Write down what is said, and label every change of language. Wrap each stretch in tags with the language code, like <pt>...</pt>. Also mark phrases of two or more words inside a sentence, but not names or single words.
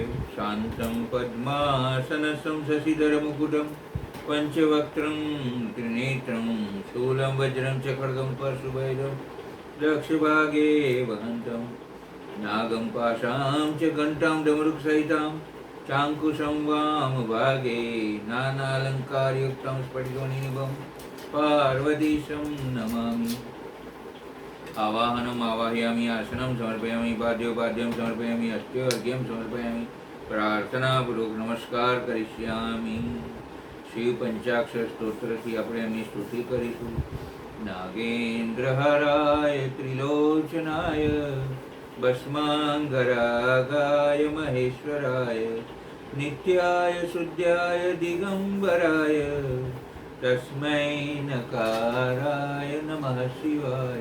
<sa>शांतम पद्मासनसम शशिधर मुकुटम पंचवक्त्रं त्रिनेत्रं शूलम वज्रं च खड्गं परशुभैरं दक्षभागे वहन्तं नागम पाशां च घंटां डमरुकसहितां चांकुशं वामभागे नानालंकारयुक्तं स्फटिकोनिनिभं पार्वतीशं नमामि। आवाहनम आवाहयामि आसनम समर्पयामि पाद्योपाद्यम समर्पयामि अस्त्यो अर्घ्यम समर्पयामि प्रार्थनापूर्वक नमस्कार करिष्यामि।</sa> <gu>शिव पंचाक्षर स्त्रोत्रથી આપણે એમની સ્તુતિ કરીશું।</gu> <sa>नागेन्द्रहराय त्रिलोचनाय भस्मांगरागाय महेश्वराय नित्याय शुद्धाय दिगंबराय तस्मै नकाराय नमः शिवाय।</sa>